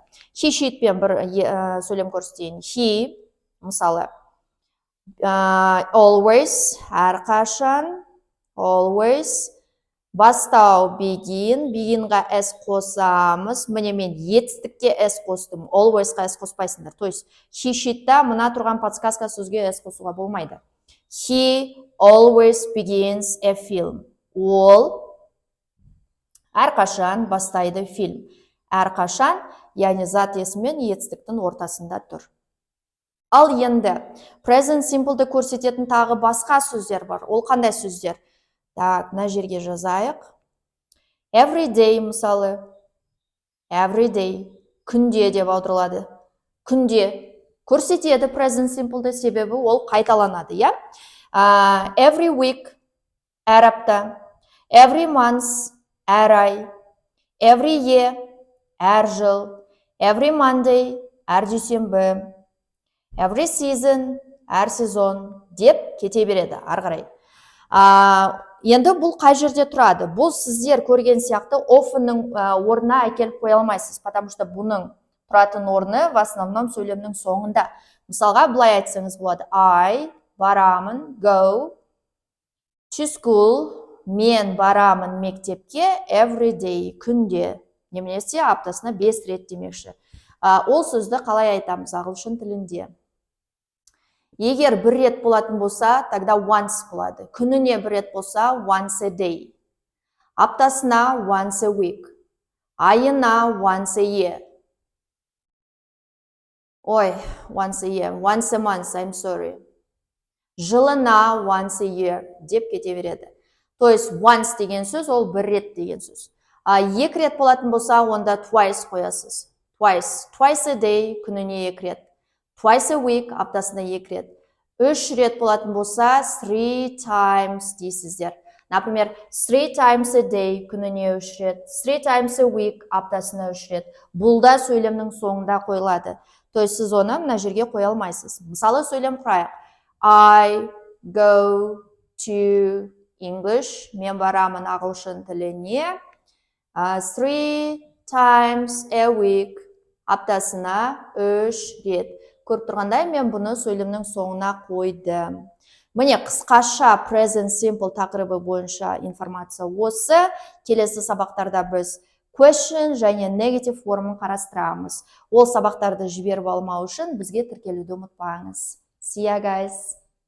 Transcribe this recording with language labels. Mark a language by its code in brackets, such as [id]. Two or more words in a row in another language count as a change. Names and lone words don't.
[en] He sheetпен [kk] бір сөйлем көрсетейін. He, мысалы, always, әрқашан, always, бастау begin, beginға s қосамыз. Міне мен етістікке s қостым, alwaysқа s қоспайсыңдар. [ru] То есть, [en] he sheetта [kk] мына тұрған подсказка сөзге s қосуға болмайды. [en] He always begins a film. [kk] Ол әрқашан бастайды фильм. Әрқашан, яғни зат есіммен етістіктің ортасында тұр. Ал енді, [en] present simple'ды [kk] көрсететін тағы басқа сөздер бар. Ол қандай сөздер? Так, мына жерге жазайық. [en] Every day, мысалы, every day, [kk] күнде деп аударылады. Күнде көрсетеді [en] present simple'ды, [kk] себебі ол қайталанады, иә? [en] Every week, [kk] әр апта. [en] Every month, [kk] әр ай. [en] Every year, [kk] әр жыл. [en] Every Monday, [kk] әр дүйсенбі. [en] Every season, [kk] әр сезон деп кете береді, ары қарай. Енді бұл қай жерде тұрады? Бұл сіздер көрген сияқты often'ның орнына әкеліп қоя алмайсыз, [ru] потому что [kk] бұның тұратын орны [ru] в основном [kk] сөйлемнің соңында. Мысалға, былай айтсаңыз болады. I барамын, [en] go to school, [kk] мен барамын мектепке [en] every day, [kk] күнде, немесе аптасына 5 рет демекші. Ол сөзді қалай айтамыз ағылшын тілінде? Егер бір рет болатын болса, тогда once болады. Күніне бір рет болса, [en] once a day. Аптасына once a week. Айына once a year. Once a year. Once a month, I'm sorry. Жылына once a year [kk] деп кете береді. [ru] То есть, [kk] once деген сөз, ол бір рет деген сөз. Екі рет болатын болса, онда twice қоясыз. [en] Twice a day, [kk] күніне екі рет. [en] Twice a week, [kk] аптасына екі рет. 3 рет болатын болса, 3 times дейсіздер. [en] Например, 3 times a day, [kk] күніне 3 рет. [en] 3 times a week, [kk] аптасына 3 рет. Бұл да сөйлемнің соңында қойылады. [ru] То есть, [kk] сіз оны мына жерге қоя алмайсыз. Мысалы, сөйлем құрайық. [en] I go to English. [kk] Мен барамын ағылшын тіліне. [en] 3 times a week, [kk] аптасына 3 рет. Көріп тұрғандай, мен бұны сөйлемнің соңына қойдым. Міне, қысқаша present simple тақырыбы бойынша информация осы. Келесі сабақтарда біз question және negative формын қарастырамыз. Ол сабақтарды жіберіп алмау үшін бізге тіркелуді ұмытпаңыз. [en] See ya, guys!